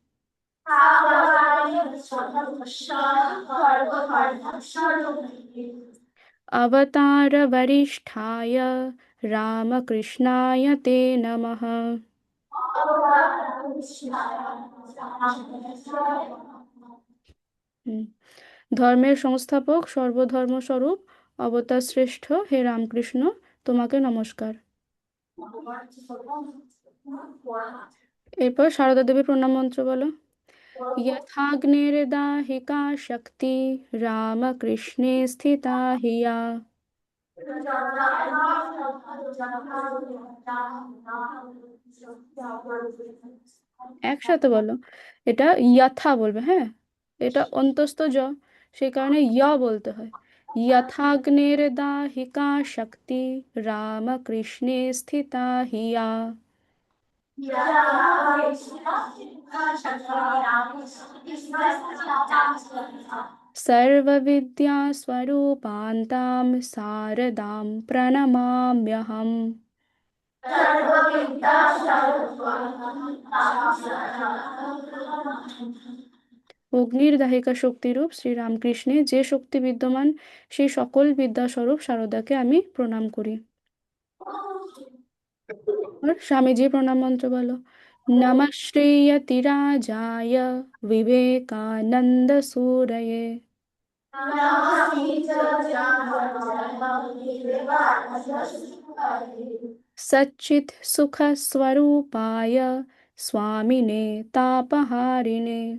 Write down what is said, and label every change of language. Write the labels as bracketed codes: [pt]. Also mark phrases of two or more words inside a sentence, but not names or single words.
[sa] अवतारवरिष्ठाय रामकृष्णाय ते नमः। হুম। [bn] ধর্মের সংস্থাপক সর্বধর্মস্বরূপ অবতার শ্রেষ্ঠ হে রামকৃষ্ণ, তোমাকে নমস্কার। এরপর সারদা দেবী প্রণাম মন্ত্র বলো। [sa] यथाग्निर्दाहिका शक्ति रामकृष्णे स्थिता हिया। [bn] একসাথে বলো। এটা যথা বলবে, হ্যাঁ। এটা অন্তস্থ জ, সেই কারণে বলতে হয়। [sa] यथाग्निर्दाहिका शक्ति रामकृष्णे स्थिता हिया। सर्वविद्यास्वरूपान्तां शारदां प्रणमाम्यहम्। [bn] অগ্নির দাহিকা শক্তিরূপ শ্রী রামকৃষ্ণে যে শক্তি বিদ্যমান, সেই সকল বিদ্যাস্বরূপ শারদাকে আমি প্রণাম করি। আর স্বামীজি প্রণাম মন্ত্র বলো। [sa] नमः श्रीयतिराजाय विवेकानन्द सुरये। सच्चित् सुख स्वरूपाय स्वामिने तापहारिणे।